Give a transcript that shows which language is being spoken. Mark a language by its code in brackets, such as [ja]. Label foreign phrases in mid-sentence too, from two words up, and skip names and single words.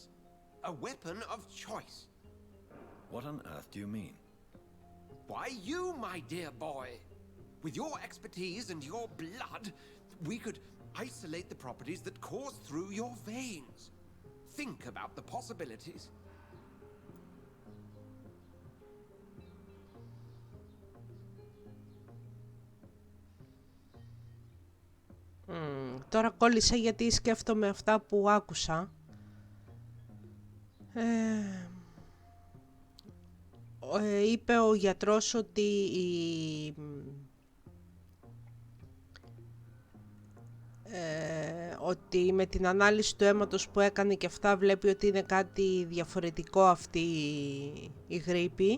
[en] A weapon of choice. What on earth do you mean? Why, you, my dear boy. With your expertise and your blood, we could isolate the properties that course through your veins. Think about the possibilities. [el] Τώρα κόλλησα γιατί σκέφτομαι αυτά που άκουσα. Είπε ο γιατρός ότι με την ανάλυση του αίματος που έκανε και αυτά βλέπει ότι είναι κάτι διαφορετικό αυτή η γρίπη.